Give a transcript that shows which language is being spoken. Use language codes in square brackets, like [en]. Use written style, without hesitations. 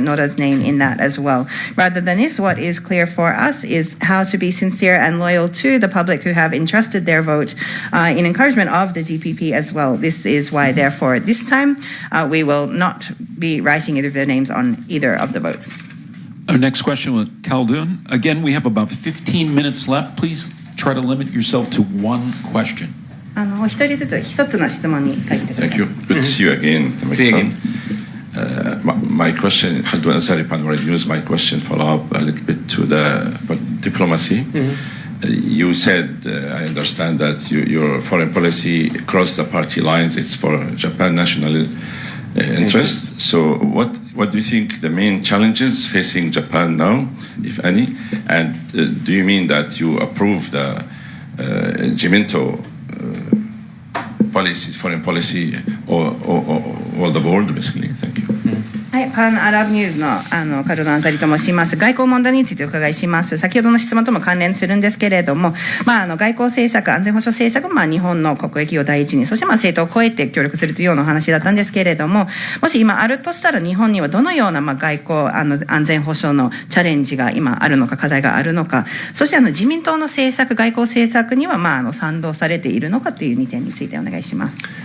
[en] Noda's name in that as well. Rather than this, what is clear for us is how to be sincere and loyal to the public who have entrusted their vote in encouragement of the DPP as well. This is why, therefore, this time we will not be writing either of their names on either of the votes. Our next question with Khaldun. Again, we have about 15 minutes left. Please try to limit yourself to one question. [ja] 一人ずつ一つの質問に書いてください。 [en] Thank you. Good to see you again, Tamaki-san. My question, Khaldun Azaripan already used my question, follow up a little bit to the diplomacy. You said, I understand that your foreign policy across the party lines, it's for Japan national interest. So what do you think the main challenges facing Japan now, if any? And do you mean that you approve the Jimento policy, foreign policy, or the board, basically? Thank you. [ja] はい、パンアラブニューズのカルド・アンザリと申します。外交問題についてお伺いします。先ほどの質問とも関連するんですけれども、外交政策、安全保障政策は日本の国益を第一に、そして政党を超えて協力するというようなお話だったんですけれども、もし今あるとしたら日本にはどのような外交安全保障のチャレンジが今あるのか、課題があるのか、そして自民党の政策、外交政策には賛同されているのかという2点についてお願いします。